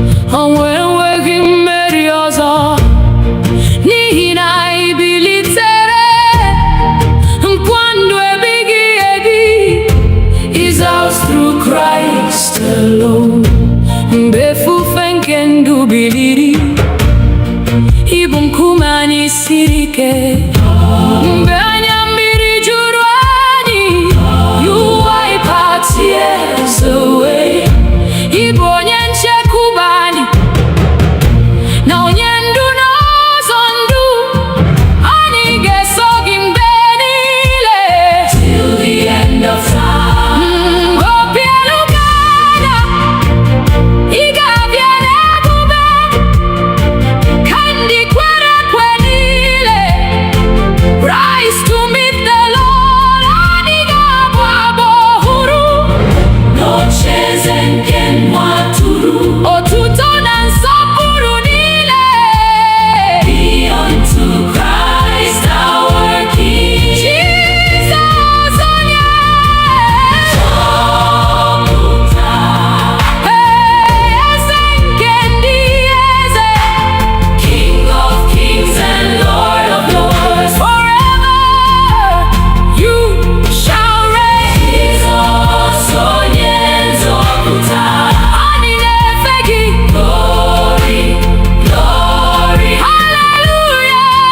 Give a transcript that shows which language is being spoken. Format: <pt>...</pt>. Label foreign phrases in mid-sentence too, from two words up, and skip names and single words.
<ig>ọnwa enweghị mmeri ọzọ, n'ihi na ị bilitere, nkwa ndụ ebighị ebi</ig> <en>is ours through Christ alone.</en> <ig>Mgbe efufe nke ndụ biliri, ị bụ nkume anyị siri ike. Mgbe anya mmiri juru anyị,</ig> <en>you wipe our tears away.</en> <ig>Ị bụ onye nchekwube anyị na onye ndu n'ụzọ ndụ, anyị ga-eso gị mgbe niile</ig> <en>till the end of time.</en> <ig>Obi elu ga-ada, ị ga-abịa n'ebube ka ndị kwere ekwe niile</ig> <en>rise to meet the Lord.</en> <ig>Anyị ga-abụ abụ ọhụrụ n'ocheeze nke nwa atụrụ. Otuto na nsọpụrụ niile</ig> <en>be unto Christ our King.</en> <ig>Jesus onye nzọpụta, eze nke ndị eze,</ig> <en>King of kings and Lord of lords. Forever you shall reign.</en> <ig>Jesus onye nzọpụta, anyị na-efe gị.</ig> <en>Glory, glory, hallelujah.</en>